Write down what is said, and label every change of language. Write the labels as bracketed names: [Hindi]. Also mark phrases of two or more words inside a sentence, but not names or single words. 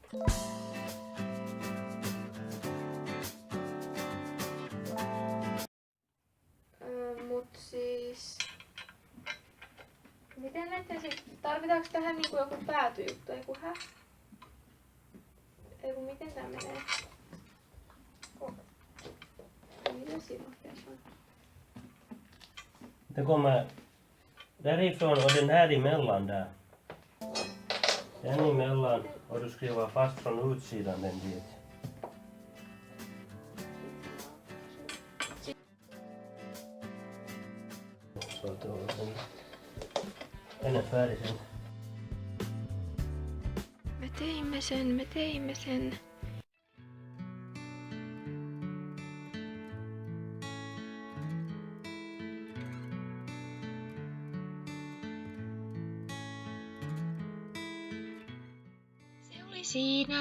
[Finnish] Mut siis... Miten näette sit? Tarvitaanko tähän niinku joku päätyjuttu? Eiku miten tää menee? Mitä siinä on? [Swedish] Det kommer därifrån och den här emellan där. Den emellan och du skriver fast från utsidan den dit. Så att den är färdig sen. [Finnish] Me teimme sen. Siinä.